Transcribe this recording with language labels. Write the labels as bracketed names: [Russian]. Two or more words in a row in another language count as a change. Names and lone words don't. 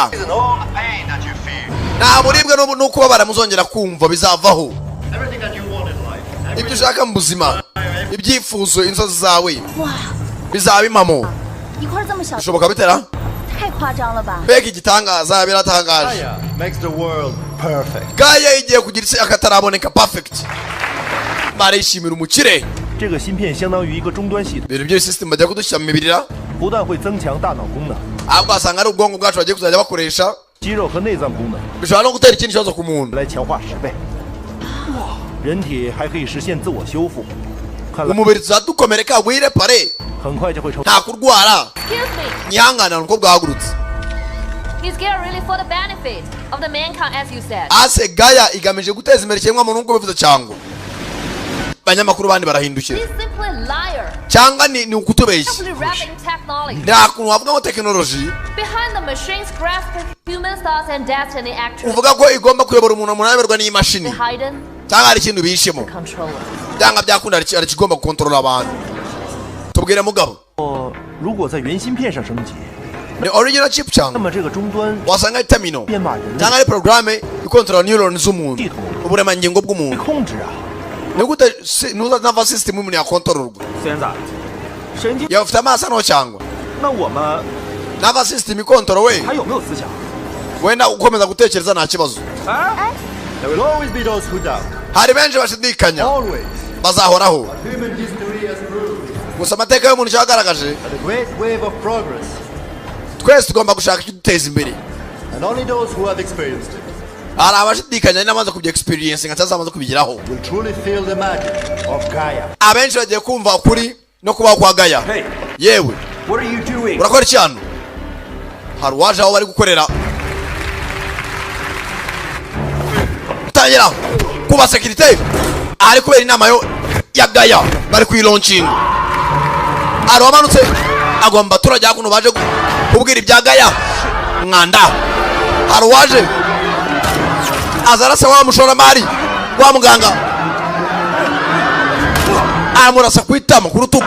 [English] And all the pain that you feel. [Kinyarwanda] nta buribwe no kubabara muzongera kumva bizavaho [English] everything that you want in life. [Kinyarwanda] ibyo ushaka mu buzima ibyifuzo inzozi zawe bizaba impamo [Chinese] 一块这么小， [Kinyarwanda] bishoboka bitera [Chinese] 太夸张了吧？ [Kinyarwanda] mbega igitangaza biratangaje [English] Gaia makes the world perfect. [Kinyarwanda] Gaia igiye kugira isi akataraboneka perfect barishimira umukire [Chinese] 这个芯片相当于一个终端系统， [Kinyarwanda] ibintu by'iyo system bajya kudushyira mu mibirira [Chinese] 不但会增强大脑功能、 [Kinyarwanda] ahubwo wasanga ari ubwonko bwacu bagiye kuzajya bakoresha [Chinese] 肌肉和内脏功能 [Kinyarwanda] bishobora no gutera ikindi kibazo ku muntu [Chinese] 来强化10倍。人体还可以实现自我修复，看来 [Kinyarwanda] umubiri tuzadukomereka wirepare [Chinese] 很快就会成。 [Kinyarwanda] nta kurwara [English] Excuse me, [Kinyarwanda] nyihanganira uko bwahagurutse [English] is Gaia really for the benefit of the mankind, as you said? [Kinyarwanda] ase Gaia igamije guteza imbere ikiremwamuntu nk'uko bivuze cyangwa abanyamakuru bandi barahindukira [English] He's simply a liar, [Kinyarwanda] cyangwa ni ukutubeshya [English] simply wrapping technology. [Kinyarwanda] nta kuntu wavuga ngo tekinoloji [English] Behind the machines grasp human thoughts and destiny actually [Kinyarwanda] uvuga ko igomba kuyobora umuntu umuntu ayoborwa n'imashini [English] hidden [Kinyarwanda] cyangwa hari ikintu bihishemo [English] controller. [Kinyarwanda] byanga byakunda hari ikigomba gukontorora abantu tubwire mugabo [Chinese] 如果在原芯片上升级， [Kinyarwanda] ni [English] original chip [Chinese] 那 [Kinyarwanda] cyangwa [Chinese] 么这个终端 [Kinyarwanda] wasanga ari terminal [Chinese] 编码人类 [Kinyarwanda] cyangwa ari porogaramu ikontorora neurons z'umuntu uburemangingo bw'umuntu [Chinese] 控制啊。 [Kinyarwanda] ni gute ntuzava system umuntu yakontororwa [Chinese] 现在，神经， [Kinyarwanda] yaba ufite amaso hano cyangwa [Chinese] 那我们 [Kinyarwanda] nava system ikontorowe [Chinese] 还有没有思想？ [Kinyarwanda] wenda ukomeza gutekereza nta kibazo [English] There will always be those who doubt. [Kinyarwanda] hari benshi bashidikanya [English] Always. [Kinyarwanda] bazahoraho [English] Human history has proved [Kinyarwanda] gusa amateka y'umuntu cyagaragaje [English] that a great wave of progress, [Kinyarwanda] twese tugomba gushaka ikiduteza imbere [English] and only those who have experienced it, [Kinyarwanda] hari abashidikanya n'amaze kubya experience nka cyazamaze kubigeraho [English] will truly feel the magic of Gaia. [Kinyarwanda] abenshi bagiye kumva ukuri no kubaho kwa Gaia [English] Hey, [Kinyarwanda] yewe [English] what are you doing? [Kinyarwanda] urakora iki hano hari uwaje aho bari gukorera tangira kuba sekirite ari kubera inama ya Gaia bari kuyilaunching hari wamanutse agomba abaturage hakuno baje kubwira ibya Gaia mwanda hari uwaje azarase wa mushoramari wa muganga amurasa kwitama ku rutugu.